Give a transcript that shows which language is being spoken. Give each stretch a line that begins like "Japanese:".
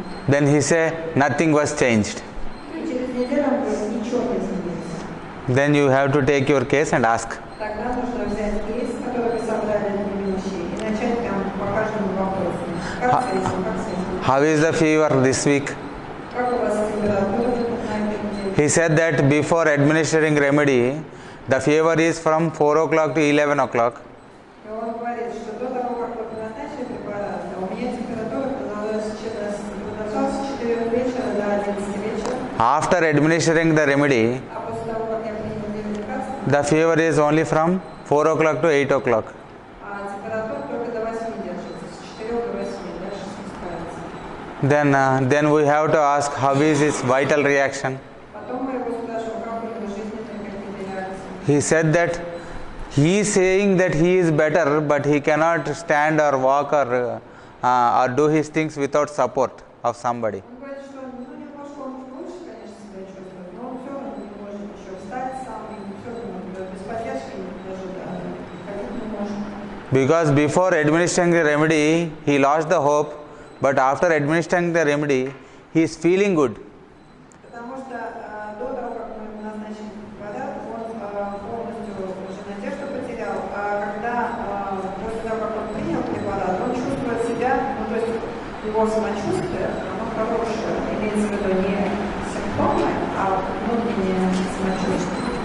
English: Then he say nothing was changed.
Russian: И через неделю он говорит, ничего не изменилось.
English: Then you have to take your case and ask.
Russian: Тогда нужно взять кейс, который вы собрали для немощи, и начать там по каждому вопросу. Как с этим, как с этим?
English: How is the fever this week?
Russian: Как у вас температура на этой неделе?
English: He said that before administering remedy, the fever is from 4 o'clock to 11 o'clock.
Russian: И он говорит, что до того, как вы назначили препарат, у меня температура продолжалась с 4 вечера до 11 вечера,
English: After administering the remedy,
Russian: а после того, как я принял лекарство,
English: the fever is only from 4 o'clock to 8 o'clock.
Russian: а температура только до 8 держится, с 4 до 8, дальше спускается.
English: Then we have to ask how is his vital reaction.
Russian: Потом мы его спрашиваем, как у него жизненные какие-то реакции.
English: He said that he is saying that he is better, but he cannot stand or walk or do his things without support of somebody.
Russian: Он говорит, что немножко он лучше, конечно, себя чувствует, но он все равно не может еще встать сам, и все равно без поддержки даже ходить не может.
English: Because before administering the remedy, he lost the hope, but after administering the remedy, he is feeling good.
Russian: Потому что до того, как мы ему назначили препарат, он полностью уже надежду потерял, а когда после того, как он принял препарат, он чувствует себя, ну то есть его самочувствие, оно хорошее, имеется в виду не симптомы, а внутреннее самочувствие.